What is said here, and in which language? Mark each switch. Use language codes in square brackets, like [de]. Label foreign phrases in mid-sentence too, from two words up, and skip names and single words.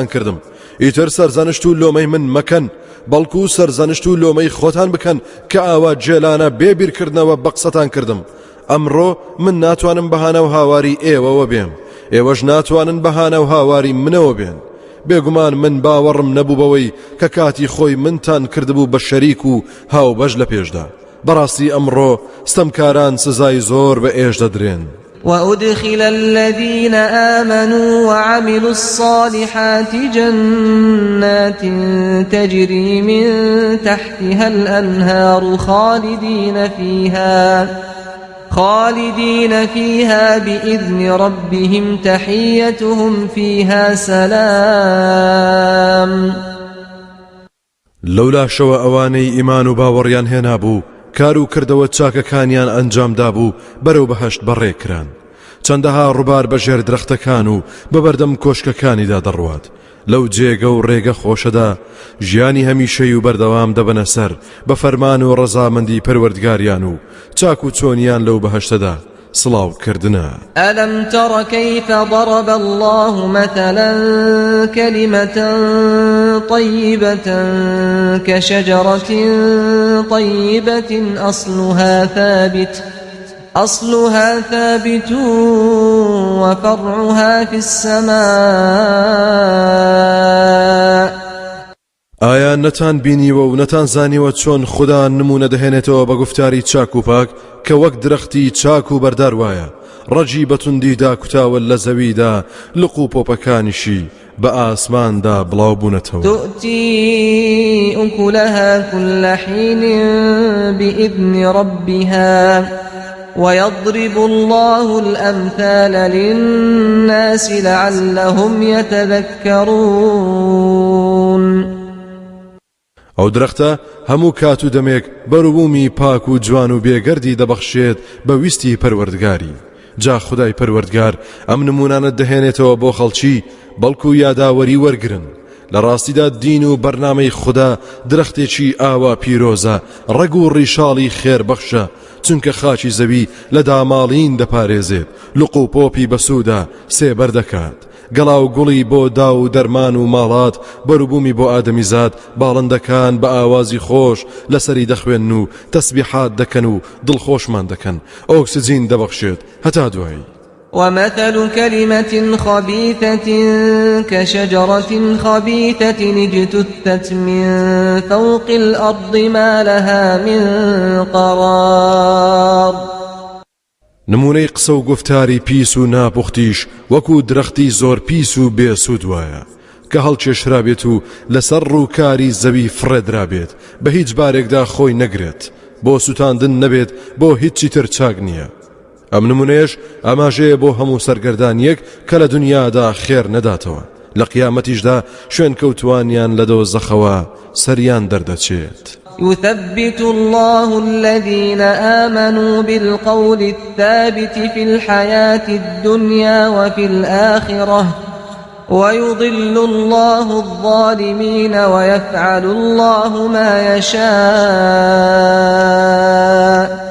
[ckb] کردم ئیتر سەرزانشت و لۆمەی من مەکەن بەڵکو سەرزانشت و لۆمەی خۆتان بکەن کە ئاوا جێلانە بێبیرکردنەوە بە قسەتان کردم ئەمڕۆ من ناتوانم بەهانە و هاواری ئێوەوە بێم ئێوەش ناتوانن بەهانە و هاواری منەوە بێن بێگومان من باوەڕم نەبوو بەوەی کە کاتی خۆی منتان کردبوو بە شەریک و هاوبەش لە پێشدا بەڕاستی ئەمڕۆ ستەمکاران سزای زۆر بە ئێش دەدرێن [ar] وأدخل الذين آمنوا وعملوا الصالحات جنات تجري من تحتها الأنهار خالدين فيها بإذن ربهم تحيتهم فيها سلام [ckb] لولا شەوە ئەوانەی ئیمان و باوەڕیان هێنابوو کار و کردەوە چاکەکانیان ئەنجامدا بوو بەرەو بەهەشت بەڕێکران چەندەها ڕووبار بەژێر درەختەکان و بەبەردەم کۆشکەکانیدا دەڕوات لەو جێگە و ڕێگە خۆشەدا ژیانی هەمیشەی و بەردەوام دەبەنە سەر بە فەرمان و ڕەزامەندی پەروەردگاریان و چاک و چۆنیان لەو بەهەشتەدا سڵاو کردنە [ar] ألم تر كيف ضرب الله مثلا كلمة طيبة كشجرة طيبة أصلها ثابت وفرعها في السماء. [ckb] ئایا نەتان بینیوە و نەتان زانیوە چۆن خوددا نمونە دەهێنێتەوە بە گوفتاری چاک و پاک کە وەک درەختی چاک و بەردار وایە، ڕەجی بەتوندیدا کوتاوە لە زەویدا، لق و پۆپەکانیشی بە ئاسماندا بڵاو بوونەتەوە. [ar] تؤتي أكلها كل حين بإذن ربها ويضرب الله الأمثال للناس لعلهم يتذكرون. [ckb] ئەو درەختە هەموو کات و دەمێک بەروبوومی پاک و جوان و بێگەردی دەبەخشێت بە ویستی پەروەردگاری. جا خدای پەروەردگار ئەم نمونانە دەهێنێتەوە بۆ خەڵکی بەڵکو یاداوەری وەرگرن. لە ڕاستیدا دین و بەرنامەی خوددا درەختێکی ئاوا پیرۆزە، ڕەگ و ڕیشاڵی خێربەخشە، چونکە خاچی زەوی لە داماڵین دەپارێزێت، لق و پۆپی بەسوودا سێبەر دەکات، گەڵا و گوڵی بۆ دا و دەرمان و ماڵات، بەروبوومی بۆ ئادەمیزاد، باڵندەکان بە ئاوازی خۆش لەسەری دەخوێن و تەسبیحات دەکەن و دڵخۆشمان دەکەن، ئۆکسجین دەبەخشێت هەتا دوایی. ومثل كلمة خبيثة كشجرة خبيثة اجتثت من فوق الأرض ما لها من قرار. نمونەی قسە و گفتاری پیس و ناپوختیش وەکو درەختی زۆر پیس و بێسوود وایە کە هەڵکێشرابێت و لەسەر ڕووکاری زەوی فڕێدرابێت، بە هیچ بارێکدا خۆی نەگرێت، بۆ سوتاندن نەبێت، بۆ هیچی تر چاک نییە. ئەم نمونەیەش ئاماژەیە بۆ هەموو سەرگەردانیەک کە لە دنیادا خێر نەداتەوە، لە قیامەتیشدا شوێن کەوتوانیان لە دۆزەخەوە سەریان دەردەچێت. [ar] يثبت الله الذين آمنوا بالقول الثابت في الحياة الدنيا وفي الآخرة ويضل الله الظالمين ويفعل الله ما يشاء.